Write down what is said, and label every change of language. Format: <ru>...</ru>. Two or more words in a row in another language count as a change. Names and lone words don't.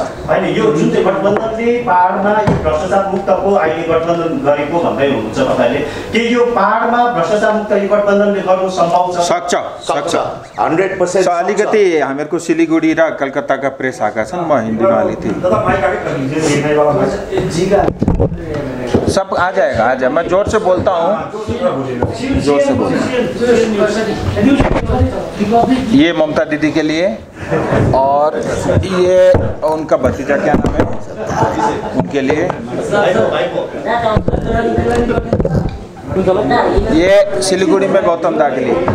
<ne>हैन, यो जुन चाहिँ गठबन्धनले पहाडमा यो भ्रष्टाचार मुक्तको अहिले गठबन्धन गरेको भन्दै हुनुहुन्छ तपाईले, के यो पहाडमा भ्रष्टाचार मुक्त यो गठबन्धनले गर्नु सम्भव छ? सक्छ 100% सक्छ। अलिकति हामीहरुको सिलिगुडी र कलकत्ताका प्रेस आएका छन्, म हिन्दीमा अलिकति</ne> <hi>सब आ जाएगा। मैं जोर से बोलता हूँ, जोर से बोलता हूँ। ये ममता दीदी के लिए और ये उनका भतीजा क्या नाम है उनके लिए, ये सिलीगुड़ी में गौतम दा के लिए।</hi>